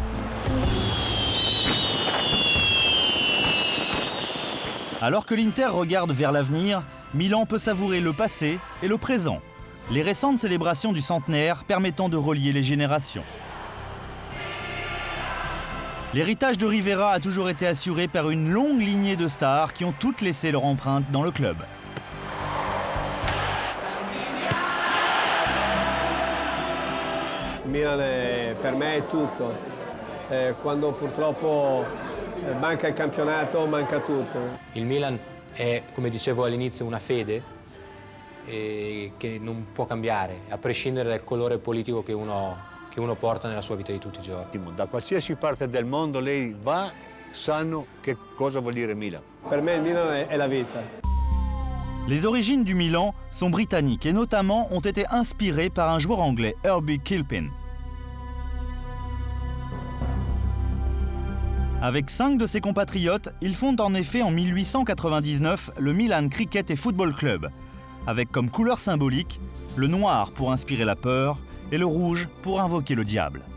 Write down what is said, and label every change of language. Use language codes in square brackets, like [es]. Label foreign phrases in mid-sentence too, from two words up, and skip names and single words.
[fr] Alors que l'Inter regarde vers l'avenir, Milan peut savourer le passé et le présent, les récentes célébrations du centenaire permettant de relier les générations. L'héritage de Rivera a toujours été assuré par une longue lignée de stars qui ont toutes laissé leur empreinte dans le club. [it] Milan per me è tutto. Quando purtroppo manca il campionato, manca tutto. Il Milan è, come dicevo all'inizio, una fede che non può cambiare, a prescindere dal colore politico che uno porta nella sua vita di tutti i giorni. Da qualsiasi parte del mondo lei va, sanno che cosa vuol dire Milan. Per me il Milan è la vita. [fr] Les origines du Milan sont britanniques et notamment ont été inspirées par un joueur anglais, Herbie Kilpin. Avec 5 de ses compatriotes, ils fondent en effet en 1899 le Milan Cricket et Football Club, avec comme couleur symbolique le noir pour inspirer la peur et le rouge pour invoquer le diable.